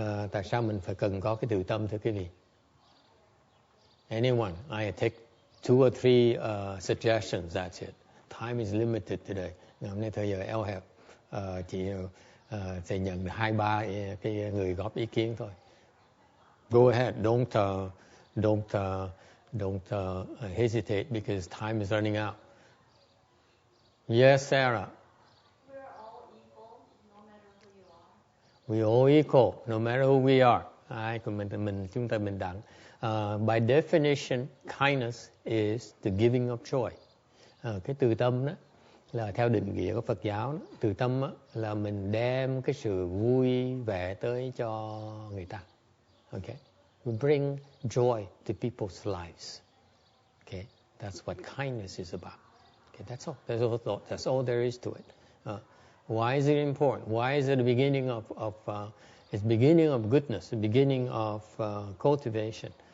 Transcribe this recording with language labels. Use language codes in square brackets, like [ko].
[vi] Tại sao mình phải cần có cái từ tâm, thưa quý vị? [en] Anyone? I take 2 or 3 suggestions. That's it. Time is limited today. [vi] Hôm nay thời giờ eo hẹp, chỉ sẽ nhận 2-3 cái người góp ý kiến thôi. [en] Go ahead, don't hesitate because time is running out. Yes, Sarah. We're all equal, no matter who you are. We all equal, no matter who we are. [vi] Ai của chúng ta bình đẳng. [en] By definition, kindness is the giving of joy. [vi] Cái từ tâm đó là theo định nghĩa của Phật giáo đó, từ tâm đó, là mình đem cái sự vui vẻ tới cho người ta. [en] Okay? We bring joy to people's lives. Okay? That's what kindness is about. Okay, that's all. That's all there is to it. Why is it important? Why is it the beginning of it's beginning of goodness, the beginning of cultivation?